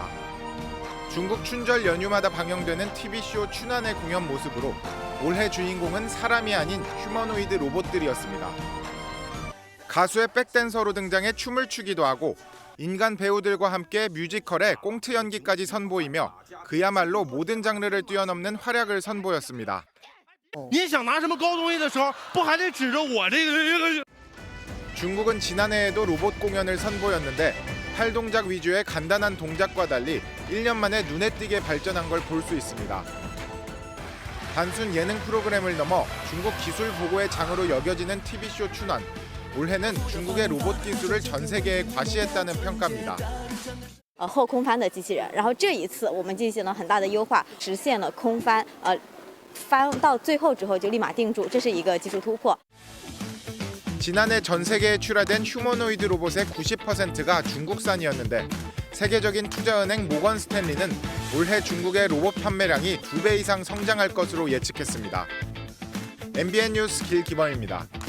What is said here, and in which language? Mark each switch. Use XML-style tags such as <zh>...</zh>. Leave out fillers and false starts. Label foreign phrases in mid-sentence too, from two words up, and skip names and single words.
<ko>중국 춘절 연휴마다 방영되는 TV쇼 춘안의 공연 모습으로 올해 주인공은 사람이 아닌 휴머노이드 로봇들이었습니다. 가수의 백댄서로 등장해 춤을 추기도 하고 인간 배우들과 함께 뮤지컬에 꽁트 연기까지 선보이며 그야말로 모든 장르를 뛰어넘는 활약을 선보였습니다.</ko> <zh>你想拿什么高东西的时候，不还得指着我这个？</zh> <ko>중국은 지난해에도 로봇 공연을 선보였는데 팔 동작 위주의 간단한 동작과 달리 1년 만에 눈에 띄게 발전한 걸 볼 수 있습니다. 단순 예능 프로그램을 넘어 중국 기술 보고의 장으로 여겨지는 TV쇼 춘환. 올해는 중국의 로봇 기술을 전 세계에 과시했다는 평가입니다.</ko> <zh>后空翻的机器人，然后这一次我们进行了很大的优化，实现了空翻，翻到最后之后就立马定住，这是一个技术突破。</zh> <ko>지난해 전 세계에 출하된 휴머노이드 로봇의 90%가 중국산이었는데 세계적인 투자은행 모건 스탠리는 올해 중국의 로봇 판매량이 2배 이상 성장할 것으로 예측했습니다. MBN 뉴스 길기범입니다.</ko>